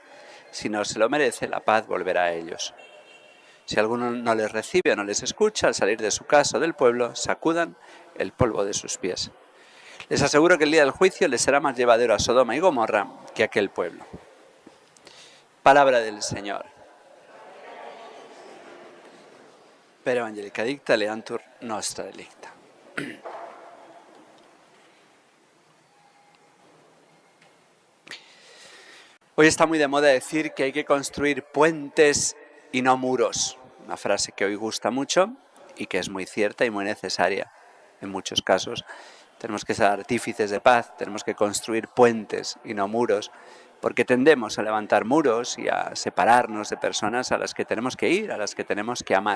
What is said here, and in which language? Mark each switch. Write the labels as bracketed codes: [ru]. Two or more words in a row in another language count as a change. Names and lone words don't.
[es] Si no se lo merece, la paz volverá a ellos. Si alguno no les recibe o no les escucha, al salir de su casa o del pueblo, sacudan el polvo de sus pies. Les aseguro que el día del juicio les será más llevadero a Sodoma y Gomorra que a aquel pueblo. Palabra del Señor. [la] Per evangelica dicta, leantur nostra delicta. [es] Hoy está muy de moda decir que hay que construir puentes y no muros. Una frase que hoy gusta mucho y que es muy cierta y muy necesaria. En muchos casos tenemos que ser artífices de paz, tenemos que construir puentes y no muros, porque tendemos a levantar muros y a separarnos de personas a las que tenemos que ir, a las que tenemos que amar.